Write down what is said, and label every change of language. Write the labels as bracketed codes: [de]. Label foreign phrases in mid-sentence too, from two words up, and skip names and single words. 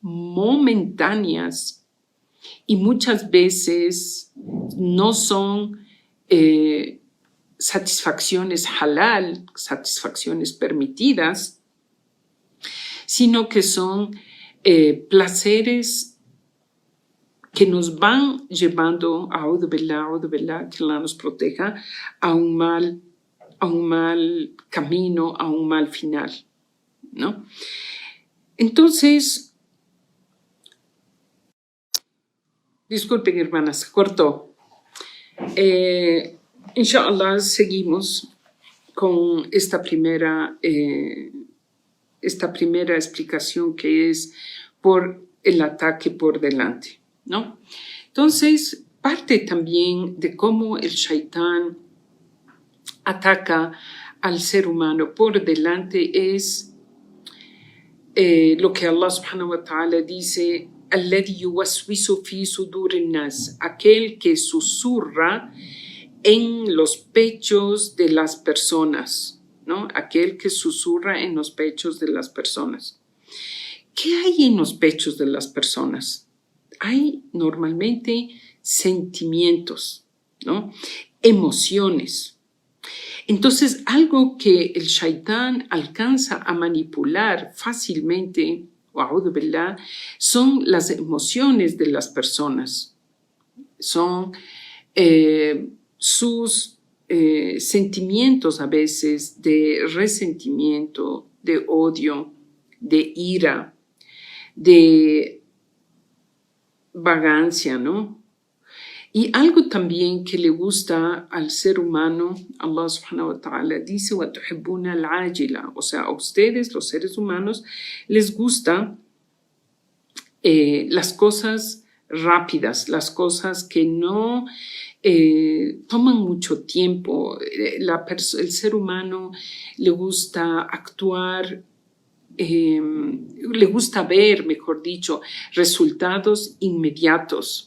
[es] momentáneas y muchas veces no son satisfacciones halal, satisfacciones permitidas, sino que son placeres que nos van llevando, [ar] أعوذ بالله, [es] que Allah nos proteja, a un mal camino, a un mal final, ¿no? Entonces, disculpen hermanas, se cortó. Inshallah, seguimos con esta primera explicación que es por el ataque por delante, ¿no? Entonces, parte también de cómo el Shaitán ataca al ser humano por delante es lo que [ar] الله سبحانه وتعالى [es] dice, [ar] الذي يوسوس في صدور الناس, [es] aquel que susurra en los pechos de las personas, ¿no? Aquel que susurra en los pechos de las personas. ¿Qué hay en los pechos de las personas? Hay normalmente sentimientos, ¿no? Emociones. Entonces, algo que el Shaitán alcanza a manipular fácilmente, [ar] أعوذ بالله, [es] son las emociones de las personas. Son sus sentimientos a veces de resentimiento, de odio, de ira, de vagancia, ¿no? Y algo también que le gusta al ser humano, [ar] الله سبحانه وتعالى dice, وَتُحِبُّونَ الْعَاجِلَ, [es] o sea, a ustedes, los seres humanos, les gusta las cosas rápidas, las cosas que no toman mucho tiempo. El ser humano le gusta actuar, le gusta ver, mejor dicho, resultados inmediatos.